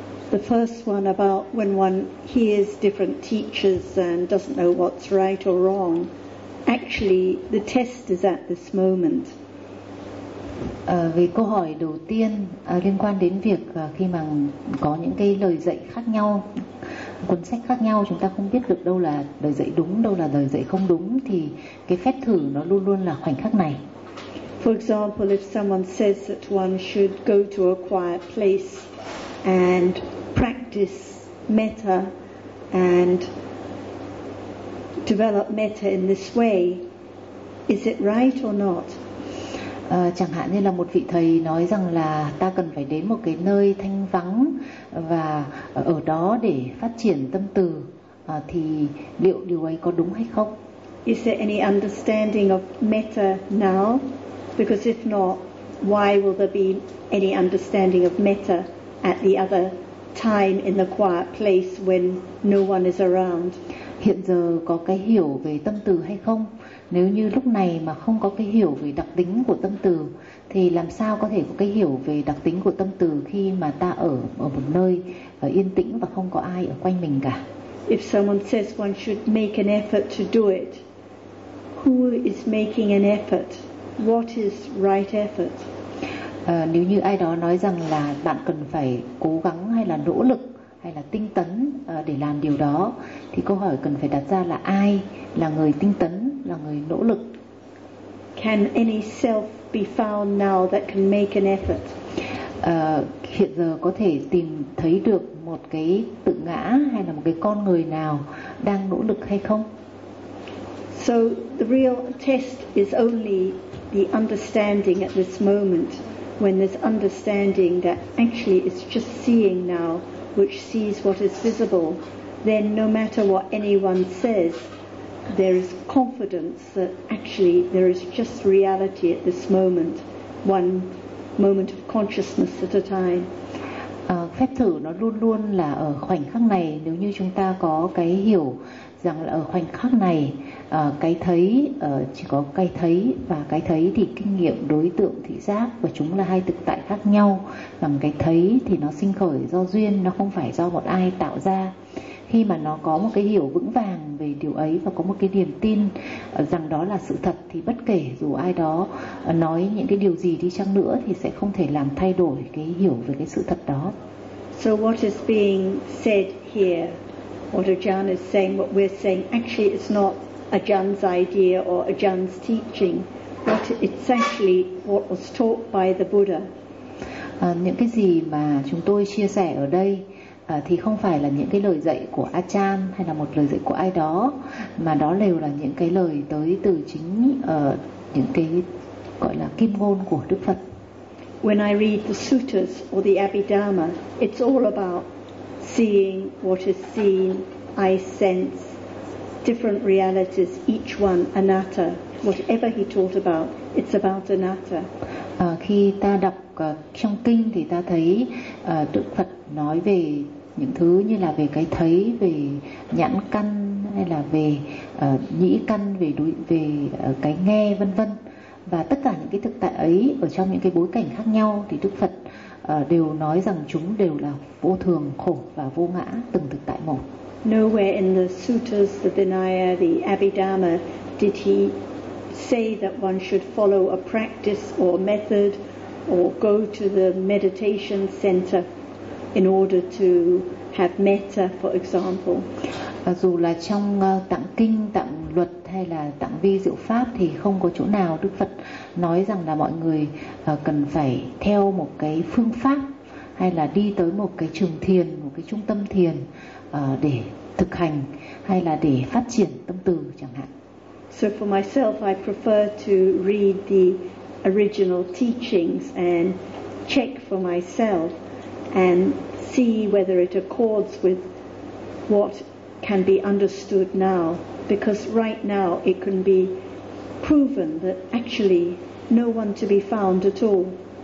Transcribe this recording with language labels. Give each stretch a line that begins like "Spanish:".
English: The first one about when one hears different teachers and doesn't know what's right or wrong, actually the test is at this moment.
Vietnamese: Về câu hỏi đầu tiên liên quan đến việc khi mà có những cái lời dạy khác nhau, cuốn sách khác nhau, chúng ta không biết được đâu là lời dạy đúng, đâu là lời dạy không đúng, thì cái phép thử nó luôn luôn là khoảnh khắc này.
English: For example, if someone says that one should go to a quiet place and practice metta and develop metta in this way, is it right or not?
Vietnamese: Chẳng hạn như là một vị thầy nói rằng là ta cần phải đến một cái nơi thanh vắng và ở đó để phát triển tâm từ, thì liệu điều ấy có đúng hay không?
English: Is there any understanding of metta now? Because if not, why will there be any understanding of metta at the other time in the quiet place when no one is around?
Vietnamese: Hiện giờ có cái hiểu về tâm từ hay không? Nếu như lúc này mà không có cái hiểu về đặc tính của tâm từ, thì làm sao có thể có cái hiểu về đặc tính của tâm từ khi mà ta ở một nơi yên tĩnh và không có ai ở quanh mình cả?
English: If someone says one should make an effort to do it, who is making an effort? What is right effort?
Vietnamese: Nếu như ai đó nói rằng là bạn cần phải cố gắng hay là nỗ lực hay là tinh tấn để làm điều đó, thì câu hỏi cần phải đặt ra là ai là người tinh tấn, là người nỗ lực?
English: Can any self be found now that can make an effort?
Vietnamese: Hiện giờ có thể tìm thấy được một cái tự ngã hay là một cái con người nào đang nỗ lực hay không?
English: So the real test is only the understanding at this moment. When there's understanding that actually it's just seeing now which sees what is visible, then no matter what anyone says, there is confidence that actually there is just reality at this moment, one moment of consciousness at a time.
Vietnamese: Phép thử nó luôn luôn là ở khoảnh khắc này. Nếu như chúng ta có cái hiểu rằng là ở khoảnh khắc này, cái thấy, chỉ có cái thấy và cái thấy thì kinh nghiệm, đối tượng, thị giác, và chúng là hai thực tại khác nhau. Bằng cái thấy thì nó sinh khởi do duyên, nó không phải do một ai tạo ra. Khi mà nó có một cái hiểu vững vàng về điều ấy và có một cái niềm tin rằng đó là sự thật, thì bất kể dù ai đó nói những cái điều gì đi chăng nữa thì sẽ không thể làm thay đổi cái hiểu về cái sự thật đó.
English: So what is being said here, what Ajahn is saying, what we're saying, actually it's not Ajahn's idea or Ajahn's teaching, but it's actually what was taught by the Buddha.
Vietnamese: Những cái gì mà chúng tôi chia sẻ ở đây thì không phải là những cái lời dạy của Ajahn hay là một lời dạy của ai đó, mà đó đều là những cái lời tới từ chính những cái gọi là kim ngôn của Đức Phật.
English: When I read the suttas or the Abhidhamma, it's all about seeing what is seen, I sense, different realities, each one anatta. Whatever he taught about, it's about anatta.
Vietnamese: Khi ta đọc trong kinh thì ta thấy Đức Phật nói về những thứ như là về cái thấy, về nhãn căn, hay là về nhĩ căn, về đối, về cái nghe, vân vân. Và tất cả những cái thực tại ấy ở trong những cái bối cảnh khác nhau thì Đức Phật đều nói rằng chúng đều là vô thường, khổ và vô ngã, từng thực tại một.
English: Nowhere in the suttas, the Vinaya, the Abhidhamma did he say that one should follow a practice or method or go to the meditation center in order to have metta, for example.
Vietnamese: Dù là trong tạng kinh, tạng luật hay là tạng vi diệu pháp thì không có chỗ nào Đức Phật nói rằng là mọi người cần phải theo một cái phương pháp hay là đi tới một cái trường thiền, một cái trung tâm thiền để thực hành hay là để phát triển tâm từ chẳng hạn.
English: So for myself, I prefer to read the original teachings and check for myself and see whether it accords with what can be understood now, because right now it can be proven that actually no one to be found at all.